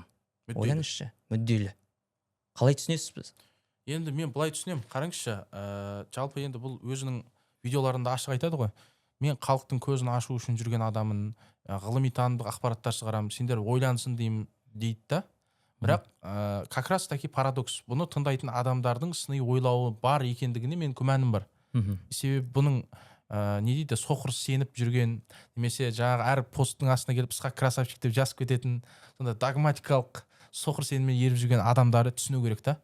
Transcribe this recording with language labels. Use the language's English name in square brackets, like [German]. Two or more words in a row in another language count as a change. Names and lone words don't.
[Kazakh] Ойлаңызшы, мүдделі. Қалай түсінесіз біз? Енді мен былай түсінем. Қараңызшы, жалпы енді бұл өзінің видеоларында ашық айтады ғой. Мен халықтың көзін ашу үшін жүрген адамын, ғылыми танымдық ақпараттар шығарамын, сендер ойлансын дейді да. Бірақ [Russian] как раз таки парадокс. [Kazakh] Бұны тыңдайтын адамдардың сыни ойлауы бар екендігіне мен күмәнім бар. Себебі бұның не дейді, соқыр сеніп жүрген, немесе жаңағы әр посттың астына келіп Ысқақ красавчик деп жазып кететін, сонда догматикалық соқыр сеніммен еріп жүрген адамдарды түсіну керек та.